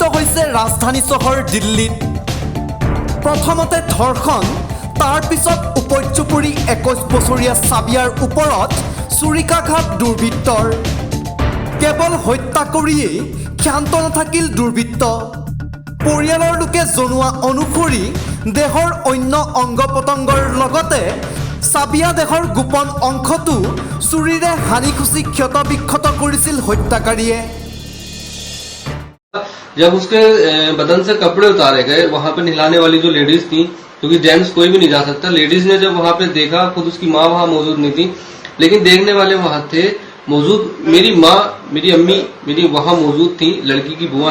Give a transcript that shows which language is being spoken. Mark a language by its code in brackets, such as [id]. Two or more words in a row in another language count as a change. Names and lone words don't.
[as] হৈছে ৰাজধানী চহৰ দিল্লীত প্ৰথমতে ধৰ্ষণ তাৰ পিছত উপত্যুপৰি 21 বছৰীয়া সাবিয়াৰ ওপৰত চুৰিকাঘাত দুৰ্বৃত্তৰ কেৱল হত্যা কৰিয়েই ক্ষান্ত নাথাকিল দুৰ্বৃত্ত পৰিয়ালৰ লোকে জনোৱা অনুসৰি দেহৰ অন্য অংগ পতংগৰ লগতে সাবিয়া দেহৰ গোপন অংশটো চুৰিৰে হানি খুচি ক্ষত বিক্ষত কৰিছিল হত্যাকাৰীয়ে [hi] जब उसके बदन से कपड़े उतारे गए वहां पे नहलाने वाली जो लेडीज थी क्योंकि जेंट्स कोई भी नहीं जा सकता लेडीज ने जब वहां पे देखा खुद उसकी माँ वहां मौजूद नहीं थी लेकिन देखने वाले वहां थे मौजूद मेरी माँ मेरी अम्मी मेरी वहां मौजूद थी लड़की की बुआ